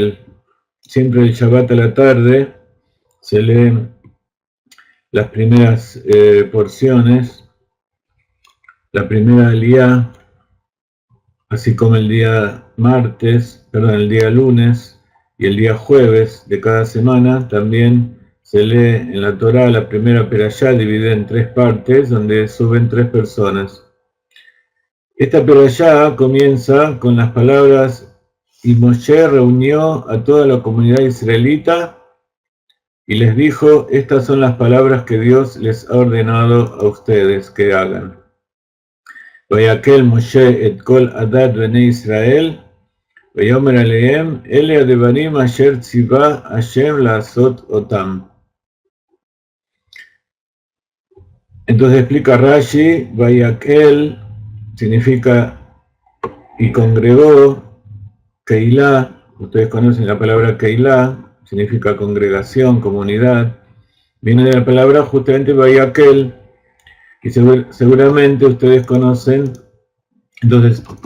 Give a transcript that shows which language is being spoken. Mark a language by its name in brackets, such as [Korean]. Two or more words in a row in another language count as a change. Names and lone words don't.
[Spanish] Siempre el Shabbat a la tarde se lee las primeras porciones, la primera aliyá, así como el día el día lunes y el día jueves de cada semana, también se lee en la Torá la primera perashá dividida en 3 partes, donde suben 3 personas. Esta perashá comienza con las palabras: y Moshe reunió a toda la comunidad israelita y les dijo: estas son las palabras que Dios les ha ordenado a ustedes que hagan. [Hebrew] ויקהל משה את כל עדת בני ישראל, ויאמר אלהם, אלה הדברים אשר צוה השם לעשות אותם. [Spanish] Entonces explica Rashi, Vayakel significa y congregó, Keilah, ustedes conocen la palabra Keilah, significa congregación, comunidad, viene de la palabra justamente Vayakel, y seguramente ustedes conocen, entonces